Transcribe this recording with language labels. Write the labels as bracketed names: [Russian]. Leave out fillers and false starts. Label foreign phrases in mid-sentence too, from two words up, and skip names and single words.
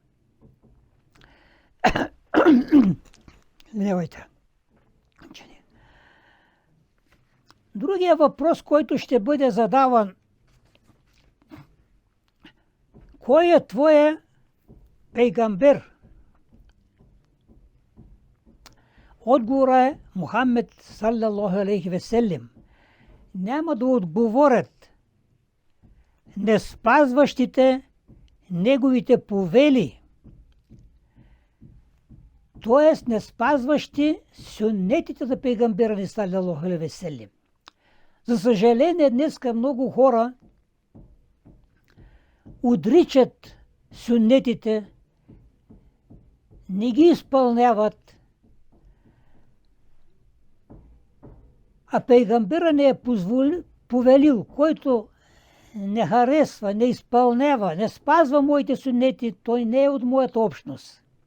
[Bulgarian] Другия въпрос, който ще бъде задаван: кой е твоя пейгамбер? Отговорът е Мухаммед [Arabic] صلى الله عليه وسلم. [Bulgarian] Няма да отговорят не спазващите неговите повели, т.е. не спазващи сюннетите на пейгамбера ни [Arabic] صلى الله عليه وسلم. [Bulgarian] За съжаление, днеска много хора отричат сюннетите, не ги изпълняват, а пейгамбера не е повелил, който не харесва, не изпълнява, не спазва моите сюннети, той не е от моята общност.